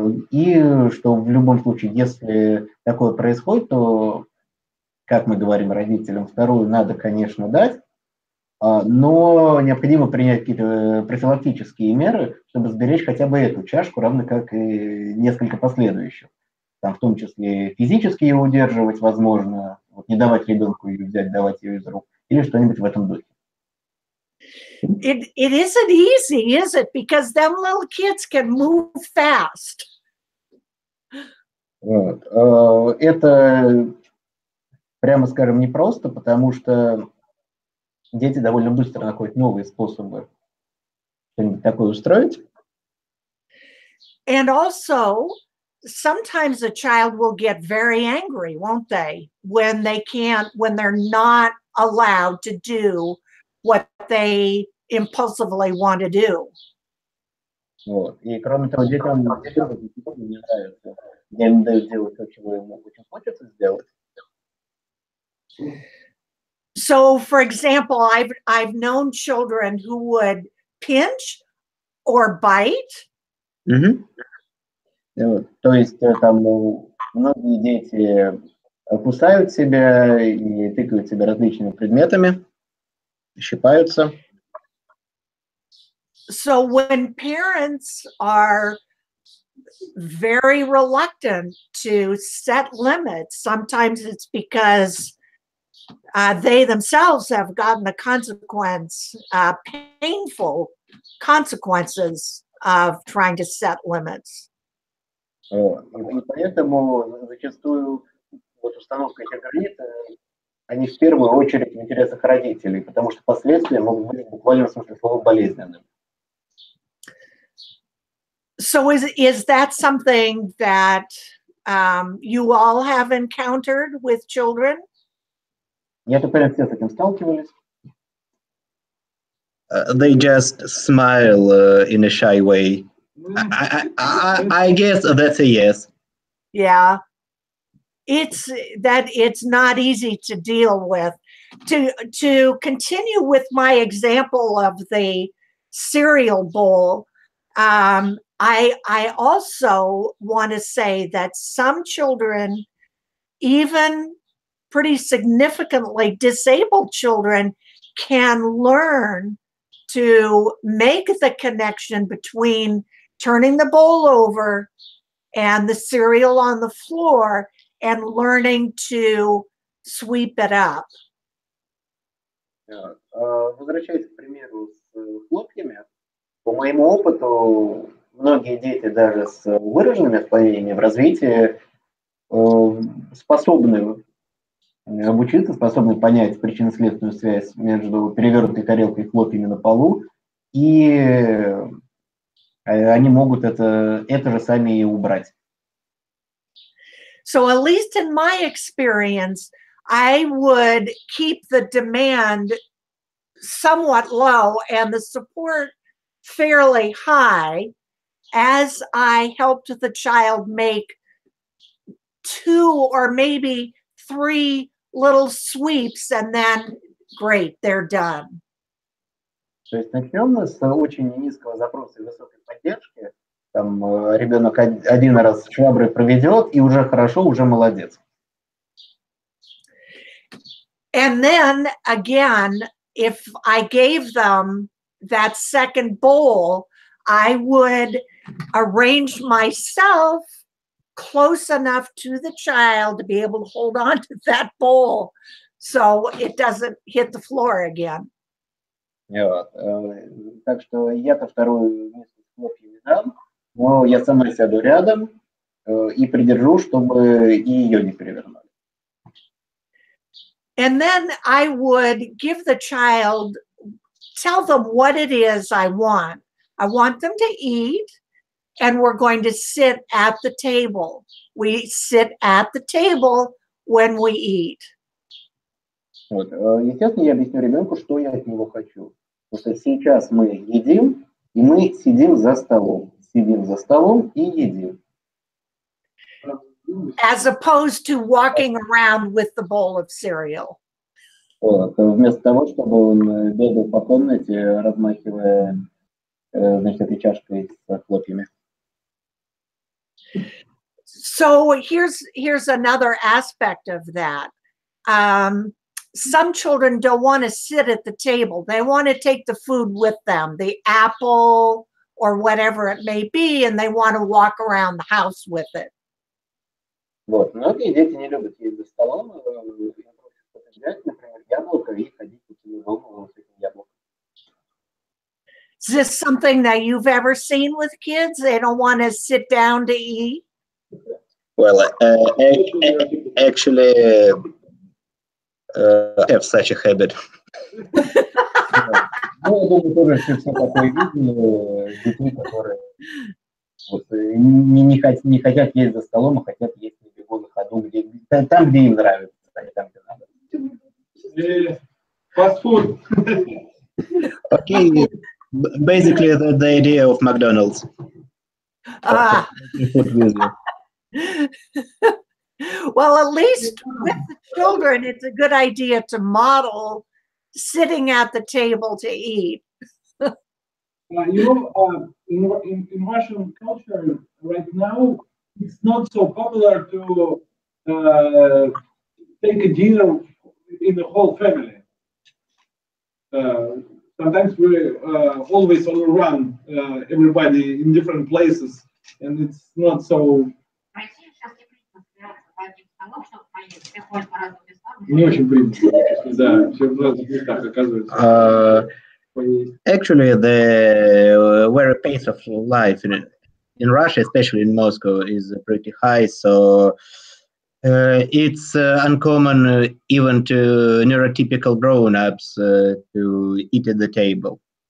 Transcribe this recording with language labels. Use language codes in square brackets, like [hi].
[ru] И что в любом случае, если такое происходит, то, как мы говорим родителям, вторую надо, конечно, дать, но необходимо принять какие-то профилактические меры, чтобы сберечь хотя бы эту чашку, равно как и несколько последующих. Там, в том числе физически ее удерживать, возможно, не давать ребенку ее взять, давать ее из рук, или что-нибудь в этом духе. [en] it isn't easy, is it? Because them little kids can move fast. [ru] Вот. Это, прямо скажем, непросто, потому что дети довольно быстро находят новые способы что-нибудь такое устроить. [en] And also, sometimes a child will get very angry, won't they? When they're not allowed to do what they impulsively want to do. [ru] Вот. И кроме того, детям не нравится. Я им даю делать то, чего им очень хочется сделать. [en] So, for example, I've known children who would pinch or bite. [ru] Вот. То есть там многие дети кусают себя и тыкают себя различными предметами, щипаются. [en] So when parents are very reluctant to set limits, sometimes it's because they themselves have gotten the consequence, painful consequences of trying to set limits. [ru] И поэтому зачастую вот установка этих границ, они в первую очередь в интересах родителей, потому что последствия могут быть в буквальном смысле слова болезненными. [en] So is that something that you all have encountered with children? [ru] Я так понимаю, все с этим сталкивались. [en] They just smile in a shy way. I guess that's a yes. Yeah. It's not easy to deal with. To continue with my example of the cereal bowl, I also want to say that some children, even pretty significantly disabled children, can learn to make the connection between turning the bowl over and the cereal on the floor and learning to sweep it up. [ru] Возвращаясь к примеру с хлопьями, по моему опыту, многие дети даже с выраженными отклонениями в развитии способны обучиться, способны понять причинно-следственную связь между перевернутой тарелкой и хлопьями на полу, и они могут это же сами и убрать. [en] So at least in my experience, I would keep the demand somewhat low and the support fairly high as I helped the child make 2 or maybe 3 little sweeps, and then great, they're done. [ru] То есть начнем мы с очень низкого запроса и высокой поддержки. Там ребенок один раз шваброй проведет, и уже хорошо, уже молодец. [en] And then again, if I gave them that second bowl, I would arrange myself close enough to the child to be able to hold on to that bowl so it doesn't hit the floor again. [ru] Вот. Так что я-то вторую миску с хлопьями дам, но я сама сяду рядом и придержу, чтобы и ее не перевернули. [en] And then I would give the child, tell them what it is I want. I want them to eat, and we're going to sit at the table. We sit at the table when we eat. [ru] Вот. Естественно, я объясню ребенку, что я от него хочу. Потому что сейчас мы едим, и мы сидим за столом. Сидим за столом и едим. [en] As opposed to walking around with the bowl of cereal. [ru] Вот. Вместо того, чтобы он бегал по комнате, размахивая, значит, этой чашкой с хлопьями. [en] So here's another aspect of that. Some children don't want to sit at the table. They want to take the food with them, the apple or whatever it may be, and they want to walk around the house with it. [ru] Вот. Многие дети не любят есть за столом, взять, например, яблоко и ходить по всему дому с этим яблоком. [en] Is this something that you've ever seen with kids? They don't want to sit down to eat? Well, actually, I have such a habit. [ru] Ну, я думаю, тоже все такое видели, детей, которые вот, не хотят есть за столом, а хотят есть на бегу, на ходу, там, где им нравится, а не там, где надо. [en] Fast food. Okay, basically the idea of McDonald's. Food with you. Well, at least with the children, it's a good idea to model sitting at the table to eat. You know, in Russian culture right now, it's not so popular to take a dinner in the whole family. Sometimes we always overrun everybody in different places, and it's not so. [ru] Не очень принято, да, все в разных местах оказывается. [en] Actually, the very pace of life in Russia, especially in Moscow, is pretty high. So it's uncommon even to neurotypical grown-ups to eat at the table.